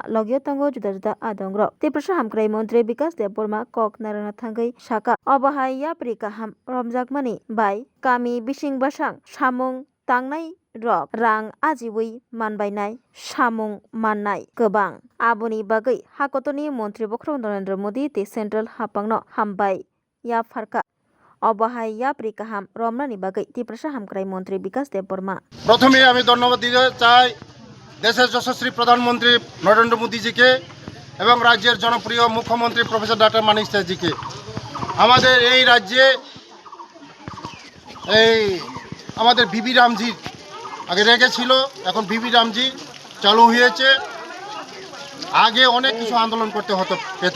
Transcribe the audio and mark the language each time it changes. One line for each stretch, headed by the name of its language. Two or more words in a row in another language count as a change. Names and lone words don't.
Kok Borok: logio tango juda juda adongrok Tiprasa hamkrai mantri Bikas Dev Burma kok narana thangai saka obahai yapri kaham romjakmani bai kami bising basang samung tangnai rok rang ajiwi manbainai samung mannai gobang aboni bagui hakotoni mantri Bokrong Narendra Modi te central hapangno hambai ya pharka obahai yapri kaham romnani bagui Tiprasa hamkrai mantri Bikas Dev Burma
Bangla: প্রথমে আমি ধন্যবাদ দিতে চাই দেশের যশস্বী প্রধানমন্ত্রী নরেন্দ্র মোদীজিকে এবং রাজ্যের জনপ্রিয় মুখ্যমন্ত্রী প্রফেসর ডক্টর মানিক সাহাজিকে আমাদের এই রাজ্যে আমাদের ভিবি রামজি আগে রেখেছিল এখন ভিবি রামজি চালু হয়েছে আগে অনেক কিছু আন্দোলন করতে হতো পেতে